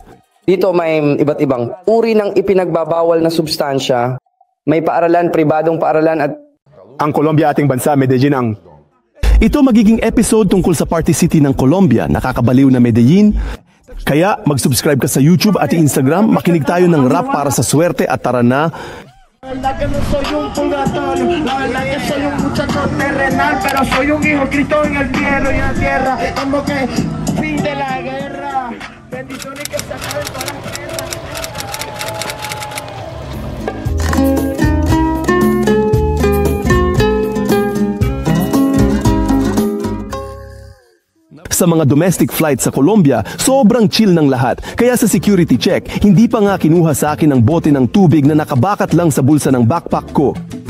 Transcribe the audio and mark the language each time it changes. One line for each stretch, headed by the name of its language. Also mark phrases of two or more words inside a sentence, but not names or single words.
Filipino: Dito may iba't ibang uri ng ipinagbabawal na substansya. May paaralan, pribadong paaralan at... Ang Colombia ating bansa, Medellin ang... Ito magiging episode tungkol sa Party City ng Colombia, nakakabaliw na Medellin. Kaya mag-subscribe ka sa YouTube at Instagram, makinig tayo ng rap para sa swerte at tara na.
Spanish: La verdad que no soy un purgatorio, la verdad que soy un muchacho terrenal, pero soy un hijo Cristo en el cielo y en la tierra, como que fin de la guerra, bendiciones que se acaben todas las guerras.
Filipino: Sa mga
English: domestic flights
Filipino: sa Colombia, sobrang chill ng lahat. Kaya sa
English: security check,
Filipino: hindi pa nga kinuha sa akin ang bote ng tubig na nakabakat lang sa bulsa ng backpack ko.